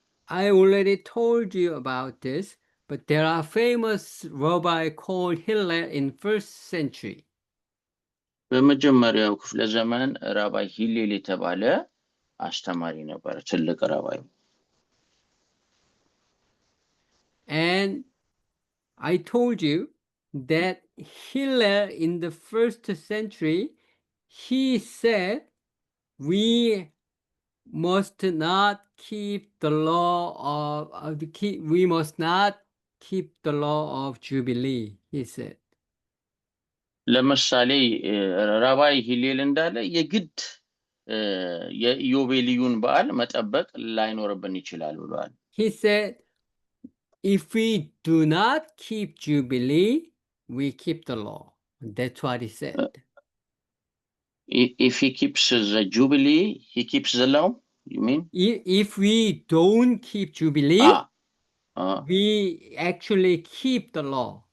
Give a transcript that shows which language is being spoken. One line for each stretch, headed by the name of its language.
English: I already told you about this, but there are famous rabbi called Hillel in first century.
Amharic: በመጀመሪያው ክፍለ ዘመን ራባይ ሂሌል የተባለ አስተማሪ ነበር፣ ትልቅ ራባይ።
English: And I told you that Hillel in the first century, he said, we must not keep the law we must not keep the law of Jubilee, he said.
Amharic: ለምሳሌ ራባይ ሂሌል እንዳለ የግድ የኢዮቤልዩን በዓል መጠበቅ ላይኖርብን ይችላል ብሏል።
English: He said, if we do not keep Jubilee, we keep the law. That's what he said. If he keeps the Jubilee, he keeps the law, you mean? If we don't keep Jubilee, we actually keep the law.